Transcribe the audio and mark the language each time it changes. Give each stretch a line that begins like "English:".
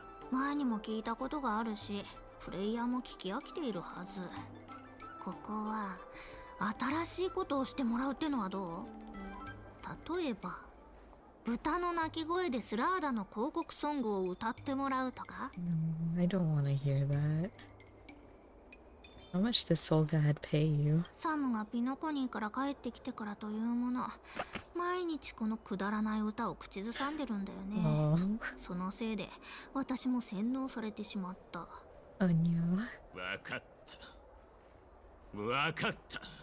Japanese: 前にも聞いたことがあるし、プレイヤーも聞き飽きているはず。ここは新しいことをしてもらうってのはどう？例えば豚の鳴き声でスラーダの広告ソングを歌ってもらうとか？
English: No, I don't want to hear that. How much does Soul God pay you?
Japanese: サムがピノコニーから帰ってきてからというもの、毎日このくだらない歌を口ずさんでるんだよね。そのせいで私も洗脳されてしまった。
English: Oh no.
Japanese: わかった。わかった。